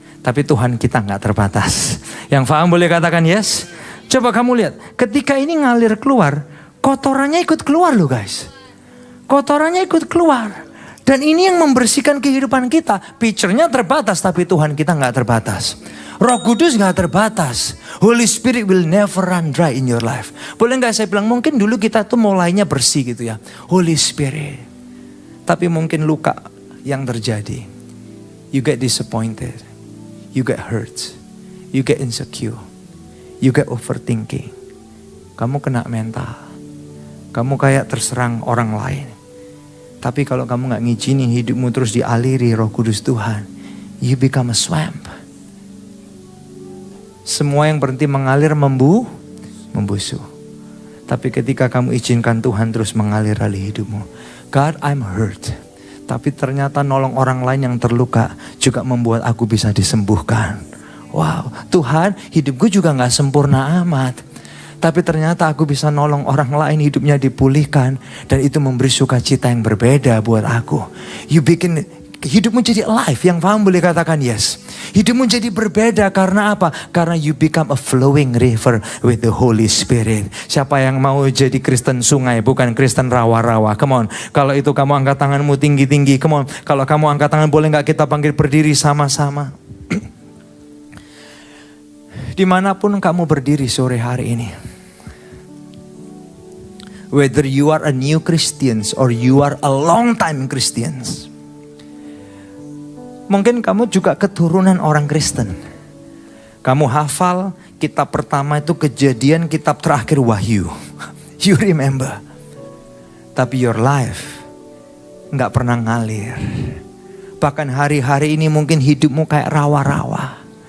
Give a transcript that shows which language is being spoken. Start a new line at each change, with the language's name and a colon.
Indonesian: Tapi Tuhan kita gak terbatas. Yang paham boleh katakan yes. Coba kamu lihat. Ketika ini ngalir keluar. Kotorannya ikut keluar loh guys. Kotorannya ikut keluar. Dan ini yang membersihkan kehidupan kita. Picture-nya terbatas. Tapi Tuhan kita gak terbatas. Roh Kudus gak terbatas.
English: Holy Spirit will never run dry in your life.
Indonesian: Boleh gak saya bilang. Mungkin dulu kita tuh mulainya bersih gitu ya. Holy Spirit. Tapi mungkin luka yang terjadi.
English: You get disappointed. You get hurt. You get insecure. You get overthinking.
Indonesian: Kamu kena mental. Kamu kayak terserang orang lain. Tapi kalau kamu gak ngizinin hidupmu terus dialiri Roh Kudus Tuhan.
English: You become a swamp.
Indonesian: Semua yang berhenti mengalir membusuk. Tapi ketika kamu izinkan Tuhan terus mengalir alih hidupmu.
English: God, I'm hurt.
Indonesian: Tapi ternyata nolong orang lain yang terluka juga membuat aku bisa disembuhkan. Wow, Tuhan, hidupku juga gak sempurna amat. Tapi ternyata aku bisa nolong orang lain, hidupnya dipulihkan. Dan itu memberi sukacita yang berbeda buat aku. You bikin hidupmu jadi alive, yang paham boleh katakan yes. Hidupmu jadi berbeda karena apa? Karena
English: you become a flowing river with the Holy Spirit.
Indonesian: Siapa yang mau jadi Kristen sungai, bukan Kristen rawa-rawa?
English: Come on.
Indonesian: Kalau itu kamu angkat tanganmu tinggi-tinggi.
English: Come on.
Indonesian: Kalau kamu angkat tangan, boleh gak kita panggil berdiri sama-sama? Dimanapun kamu berdiri sore hari ini.
English: Whether you are a new Christians or you are a long time Christians.
Indonesian: Mungkin kamu juga keturunan orang Kristen. Kamu hafal kitab pertama itu Kejadian, kitab terakhir Wahyu.
English: You remember.
Indonesian: Tapi
English: your life
Indonesian: gak pernah ngalir. Bahkan hari-hari ini mungkin hidupmu kayak rawa-rawa.